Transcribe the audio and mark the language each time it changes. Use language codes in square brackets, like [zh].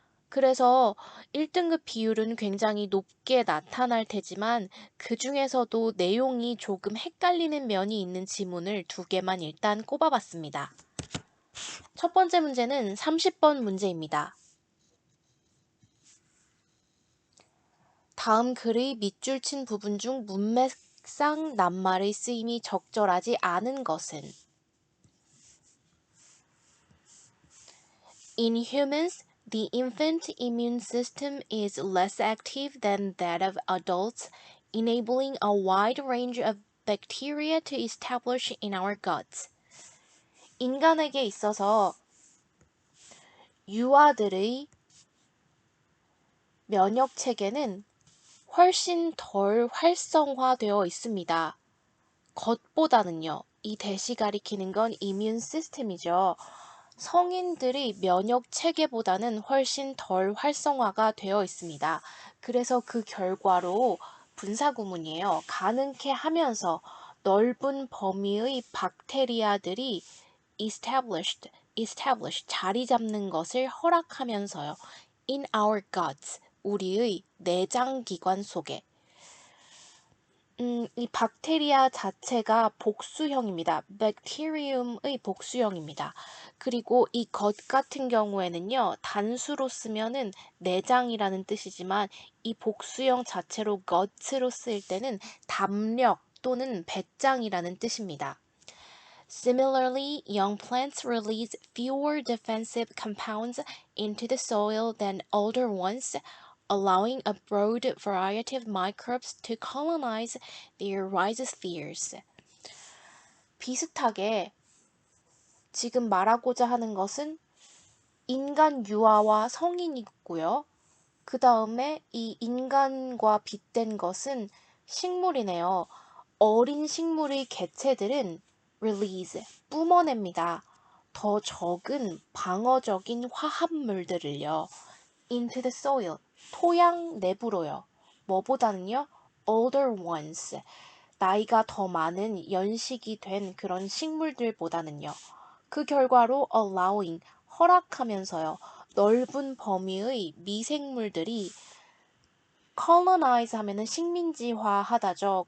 [ko] 그래서 1등급 비율은 굉장히 높게 나타날 테지만 그 중에서도 내용이 조금 헷갈리는 면이 있는 지문을 두 개만 일단 꼽아봤습니다. 첫 번째 문제는 30번 문제입니다. 다음 글의 밑줄 친 부분 중 문맥상 낱말의 쓰임이 적절하지 않은 것은 [en] In humans, the infant immune system is less active than that of adults, enabling a wide range of bacteria to establish in our guts. [ko] 인간에게 있어서 유아들의 면역 체계는 훨씬 덜 활성화되어 있습니다. 겉보다는요. 이 대시 가리키는 건 이뮨 시스템이죠. 성인들의 면역 체계보다는 훨씬 덜 활성화가 되어 있습니다. 그래서 그 결과로 분사구문이에요. 가능케 하면서 넓은 범위의 박테리아들이 established, 자리 잡는 것을 허락하면서요. [en] in our guts, [ko] 우리의 내장 기관 속에. 이 박테리아 자체가 복수형입니다. bacterium의 복수형입니다. 그리고 이 것 같은 경우에는요, 단수로 쓰면은 내장이라는 뜻이지만 이 복수형 자체로 gut로 쓰일 때는 담력 또는 배짱이라는 뜻입니다. [en] Similarly, young plants release fewer defensive compounds into the soil than older ones, allowing a broad variety of microbes to colonize their rhizospheres. [ko] 비슷하게 지금 말하고자 하는 것은 인간 유아와 성인이고요. 그 다음에 이 인간과 빗댄 것은 식물이네요. 어린 식물의 개체들은 release, 뿜어냅니다. 더 적은 방어적인 화합물들을요. [en] into the soil, [ko] 토양 내부로요. 뭐보다는요? [en] older ones, [ko] 나이가 더 많은 연식이 된 그런 식물들보다는요. 그 결과로 allowing, 허락하면서요. 넓은 범위의 미생물들이 colonize 하면은 식민지화 하다죠.